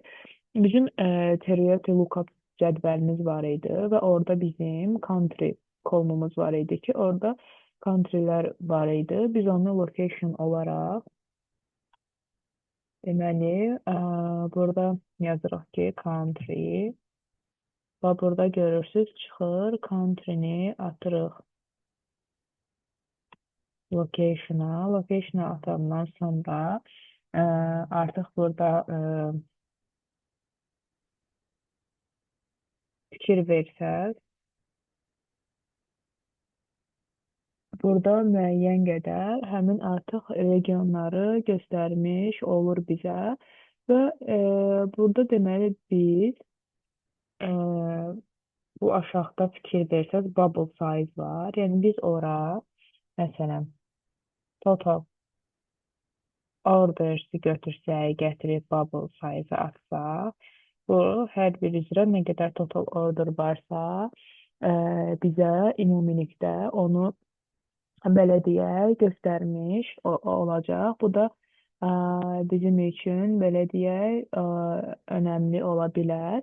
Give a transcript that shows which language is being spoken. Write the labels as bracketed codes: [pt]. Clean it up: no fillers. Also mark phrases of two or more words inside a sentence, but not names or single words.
[az] Bizim Teriyaki Lookup cədvəlimiz var idi və orada bizim country kolumuz var idi ki, orada countrylər var idi. Biz onu location olaraq deməli burada yazırıq ki, country və burada görürsüz çıxır, country-ni atırıq location-a. Location-a atandan sonra artıq burada fikir versəz, burada müəyyən qədər həmin artıq regionları göstərmiş olur bizə və burada deməli biz bu aşağıda fikir versəz [en] bubble size [az] var. Yəni biz ora məsələn [en] total orders-i [az] götürsək, gətirib [en] bubble size-ı [az] atsaq, bu hər bir üzrə nə qədər [en] total order [az] varsa, bizə ümumilikdə onu belə deyək, göstərmiş olacaq. Bu da bizim üçün belə deyək, önəmli ola bilər.